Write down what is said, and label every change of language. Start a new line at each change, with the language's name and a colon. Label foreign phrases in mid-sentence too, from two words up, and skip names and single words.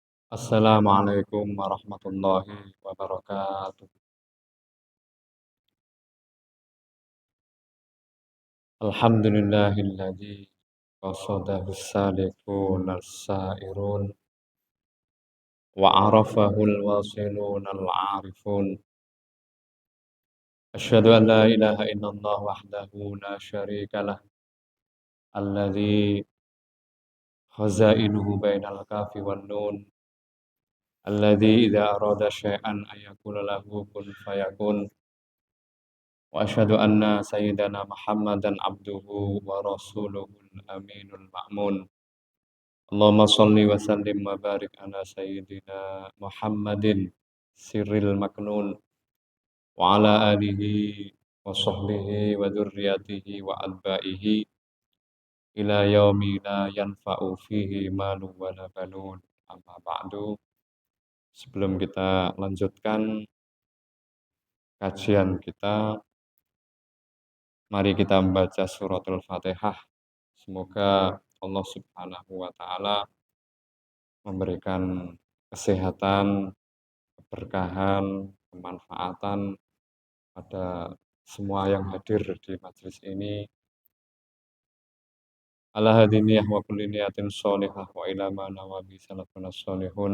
Arabic: السلام عليكم ورحمة الله وبركاته. الحمد لله الذي قصده سالكون السائرون وعرفه الواصلون العارفون. أشهد أن لا إله إلا الله وحده لا شريك له الذي خزائنه بين الكاف والنون الذي إذا أراد شيئا أن يقول له كن فيكون. وأشهد أن سيدنا محمدا عبده ورسوله الأمين المأمون. اللهم صل وسلم وبارك على سيدنا محمد السر المكنون وعلى آله وصحبه وذريته وأتباعه إلى يوم لا ينفع فيه مال ولا بنون. أما بعد.
Indonesian: Sebelum kita lanjutkan kajian kita, mari kita membaca suratul Fatihah. Semoga Allah
Arabic: سبحانه وتعالى
Indonesian: memberikan kesehatan, keberkahan, kemanfaatan pada semua yang hadir di majelis ini.
Arabic: على هذه النية وكل نية صالحة وإلى ما نوى به سلف صالح.